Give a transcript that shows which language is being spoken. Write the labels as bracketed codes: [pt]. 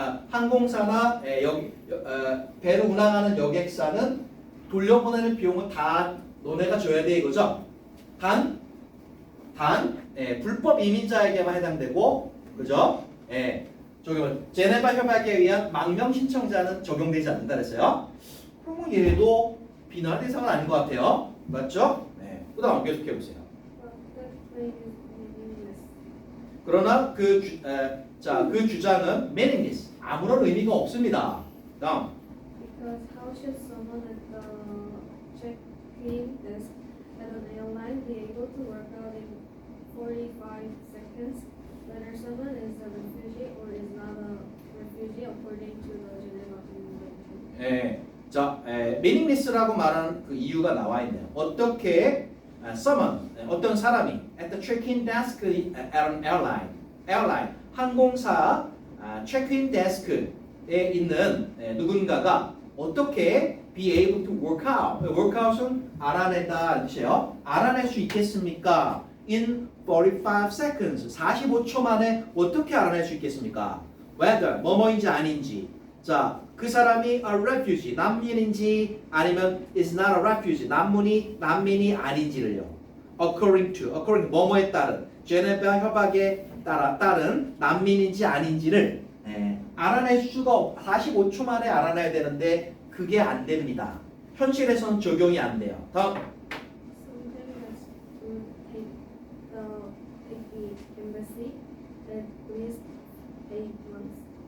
[ko] 항공사나 배를 운항하는 여객사는 돌려보내는 비용은 다 너네가 줘야 돼 이거죠? 단 불법 이민자에게만 해당되고, 그죠? 예. 적용. 제네바 협약에 의한 망명 신청자는 적용되지 않는다 그랬어요. 그러면 얘도 비난 대상은 아닌 것 같아요. 맞죠? 네. 그다음 계속해 보세요. [en] But that claim is meaningless. [ko] 그러나 그 주장은 meaningless. 아무런 의미가 없습니다. 다음. [en] Because how should someone at the check-in desk at an airline be able to work out in 45 seconds whether someone is a refugee or is not a refugee according to the Geneva Convention? [ko] 예. 자, meaningless라고 말하는 그 이유가 나와 있네요. 어떻게 someone 어떤 사람이 at the check-in desk at an airline 항공사 check-in desk에 있는 누군가가 어떻게 be able to work out 은 알아낸다는 뜻이에요. 알아낼 수 있겠습니까? in 45 seconds 45초 만에 어떻게 알아낼 수 있겠습니까? whether 뭐뭐인지 아닌지. 자, 그 사람이 a refugee 난민인지 아니면 is not a refugee 난민이 아닌지를요. according 뭐뭐에 따른 제네바 협약에 따른 난민인지 아닌지를 알아낼 수가 45초 만에 알아내야 되는데 그게 안 됩니다. 현실에서는 적용이 안 돼요. 다음. [en] Something has to take the embassy at least 8 months.